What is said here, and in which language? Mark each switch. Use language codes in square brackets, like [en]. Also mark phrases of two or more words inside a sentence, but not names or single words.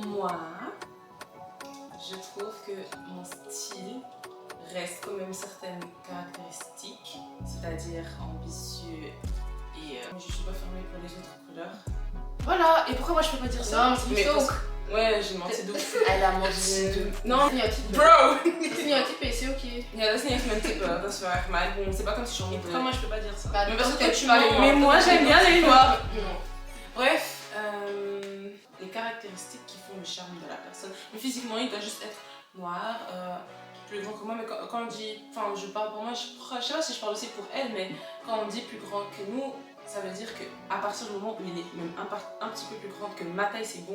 [fr] Moi, je trouve que mon style reste quand même certaines caractéristiques, c'est-à-dire ambitieux et je suis pas fermée pour les autres couleurs. Voilà, et pourquoi moi je peux pas dire ça? Non, mais parce parce- Ouais, j'ai menti de ouf. Elle a menti. Non, Stéréotype. bro! Stéréotype et c'est ok. [nl] Ja, dat is niet echt mijn type, dat is waar. [fr] Maar bon, c'est pas comme si j'en ai Pourquoi moi je peux pas dire ça? Mais parce que toi, tu m'as mens. Mais moi, j'aime bien les noirs. Non. Bref, les caractéristiques qui font le charme de la personne. Mais physiquement, il doit juste être noir, plus grand que moi. Mais quand on dit, enfin, je parle pour moi, je sais pas si je parle aussi pour elle, mais quand on dit plus grand que nous, ça veut dire qu'à partir du moment où il est même un petit peu plus grand que ma taille, c'est bon.